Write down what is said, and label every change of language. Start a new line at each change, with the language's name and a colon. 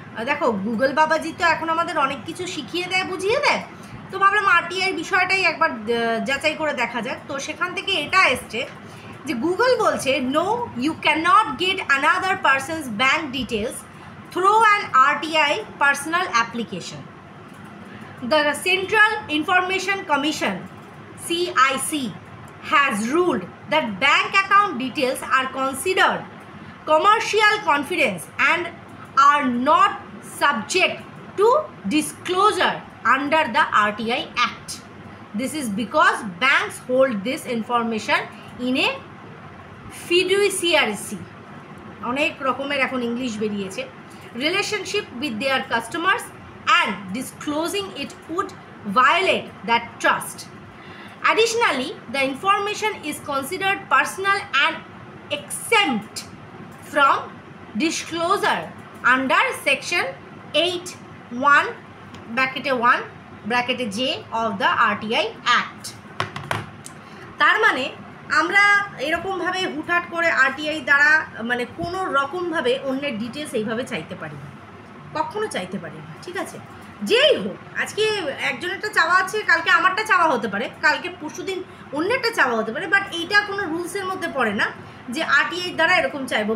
Bangla: দেখো গুগল বাবাজি তো এখন আমাদের অনেক কিছু শিখিয়ে দেয়, বুঝিয়ে দেয়। তো ভাবলাম আরটিআই বিষয়টাই একবার যাচাই করে দেখা যাক। তো সেখান থেকে এটা এসছে যে গুগল বলছে
English: No, you can not get another person's bank details through an RTI personal application. The Central Information Commission CIC has ruled that bank account details are considered commercial confidence and are not subject to disclosure under the RTI Act. This is because banks hold this information in a fiduciary,
Bangla: অনেক রকমের এখন English বেরিয়েছে,
English: relationship with their customers, and disclosing it would violate that trust. Additionally, the information is considered personal and exempt from disclosure under section 8(1) (1) J of the RTI Act.
Bangla: তার মানে আমরা এরকমভাবে হুটহাট করে আরটিআই দ্বারা মানে কোনো রকমভাবে অন্যের ডিটেলস এইভাবে চাইতে পারি না, কখনো চাইতে পারি না, ঠিক আছে? যেই হোক, আজকে একজনেরটা চাওয়া আছে, কালকে আমারটা চাওয়া হতে পারে, কালকে পরশুদিন অন্যেরটা চাওয়া হতে পারে, বাট এইটা কোনো রুলসের মধ্যে পড়ে না যে আরটিআই দ্বারা এরকম চাইবো।